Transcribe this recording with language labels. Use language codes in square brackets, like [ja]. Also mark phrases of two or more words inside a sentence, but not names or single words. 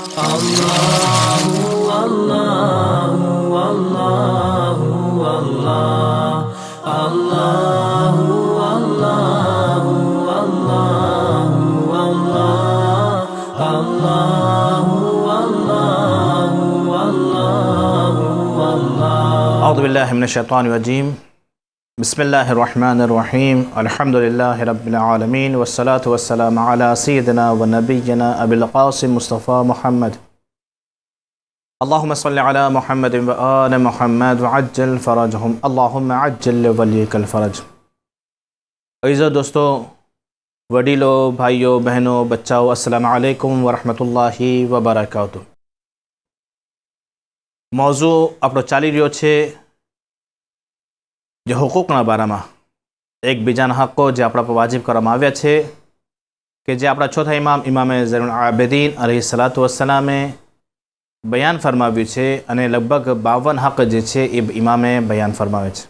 [ar] الله الله الله الله الله الله الله الله الله الله الله الله. أعوذ بالله من الشيطان الرجيم. بسم الله الرحمن الرحيم. الحمد لله رب العالمين والصلاة والسلام على سيدنا ونبينا أبي القاسم مصطفى محمد. اللهم صل على محمد وآل محمد وعجل فرجهم. اللهم عجل وليك الفرج. [ur] عزیزو دوستوں، وڈیلوں، بھائیوں، بہنوں، بچاؤں, [ar] السلام عليكم ورحمة الله وبركاته. [gu] मौजू આપણો ચાલી રહ્યો છે જે હુકુકના બારામાં, એકબીજાના હક્કો જે આપણા પર વાજિબ કરવામાં આવ્યા છે, કે જે આપણા ચોથા ઇમામે ઝૈનુલ આબિદીન અલૈહિસ્સલાતુ વસ્સલામે બયાન ફરમાવ્યું છે, અને લગભગ 52 હક જે છે એ ઇમામે બયાન ફરમાવે છે.